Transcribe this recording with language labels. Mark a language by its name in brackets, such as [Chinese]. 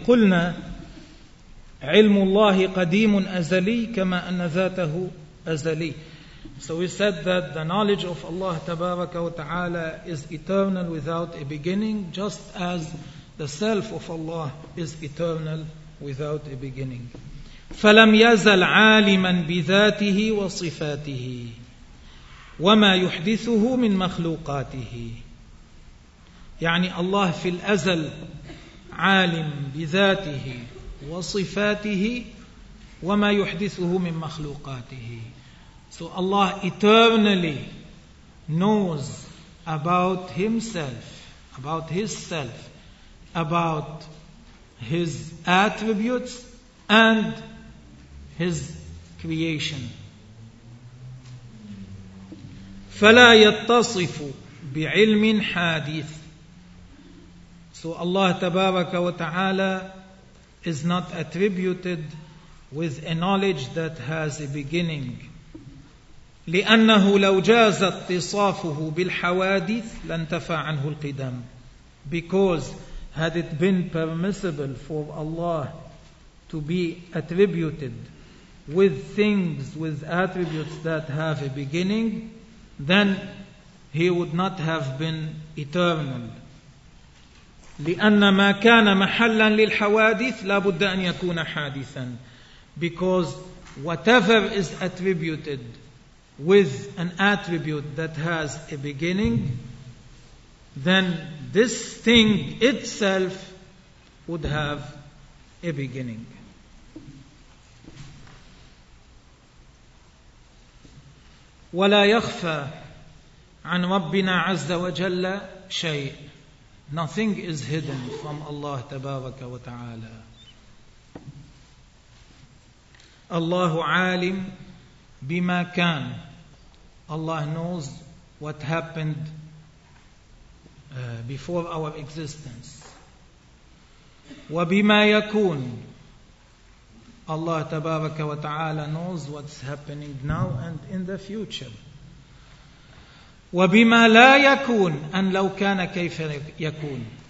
[Arabic] قلنا علم الله قديم أزلي كما أن ذاته أزلي. [English] So we said that the knowledge of Allah تبارك وتعالى is eternal without a beginning, just as the self of Allah is eternal without a beginning. [Arabic] فلم يزل عالما بذاته وصفاته وما يحدثه من مخلوقاته. يعني الله في الأزل عالم بذاته وصفاته وما يحدثه من مخلوقاته. [English] So Allah eternally knows about himself, about his self, about his attributes and his creation. [Arabic] فلا يتصف بعلم حادث. [English] So Allah تبارك وتعالى is not attributed with a knowledge that has a beginning. [Arabic] لأنه لو جاز اتصافه بالحوادث لانتفى عنه القدم. [English] Because had it been permissible for Allah to be attributed with things, with attributes that have a beginning, then he would not have been eternal. [Arabic] لأن ما كان محلا للحوادث لابد أن يكون حادثا. [English] Because whatever is attributed with an attribute that has a beginning, then this thing itself would have a beginning. [Arabic] ولا يخفى عن ربنا عز وجل شيء. [English] Nothing is hidden from Allah تبارك وتعالى. [Arabic] الله عالم بما كان. [English] Allah knows what happened before our existence. [Arabic] وبما يكون. [English] Allah تبارك وتعالى knows what's happening now and in the future. [Arabic] وبما لا يكون أن لو كان كيف يكون.